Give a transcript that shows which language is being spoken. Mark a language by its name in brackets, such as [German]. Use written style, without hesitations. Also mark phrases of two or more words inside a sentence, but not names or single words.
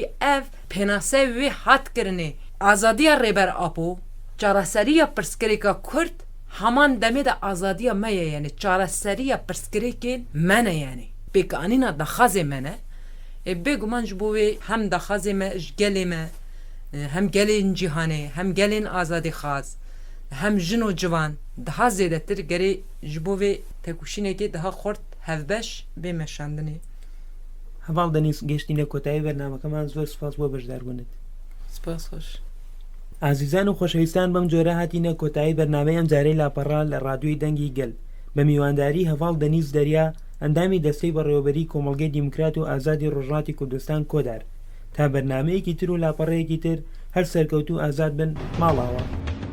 [Kurdish] ev pênasê wê hat kirinê azadiya rêber apo çareseriya pirskirêka Kurd heman demê de azadiya me ye yani çareseriya pirskirêkên me ne yani pêkanîna daxwazê me ne bêguman ji bo wê hem daxwazê me ji gelê me hem gelên cîhanê hem gelên azadî xas hem jin û civan daha zêdetir gerê ji bo vê tekûşînekê daha xurt hevbeş bê meşandinê [Central Kurdish] هەواڵ دەنیز گەشتینە کۆتایی بەرنامەکەمان زۆر سوپاس بۆ بەشداربوونت سپاس خۆش ئازیزان و خۆشەویستان بەم جۆرە هاتینە کۆتایی بەرنامەی ئەم جارەی لاپەڕا لە ڕادیۆی دەنگی گەل بە میوانداری هەواڵ دەنیز دەریا ئەندامی دەستەی بەڕێوەبەری کۆمەڵگەی دیموکرات و ئازادی ڕۆژهەڵاتی کوردستان کۆدار تا بەرنامەیەکی تر و لاپەڕەیەکی تر هەر سەرکەوتوو ئازاد بن ماڵاوە.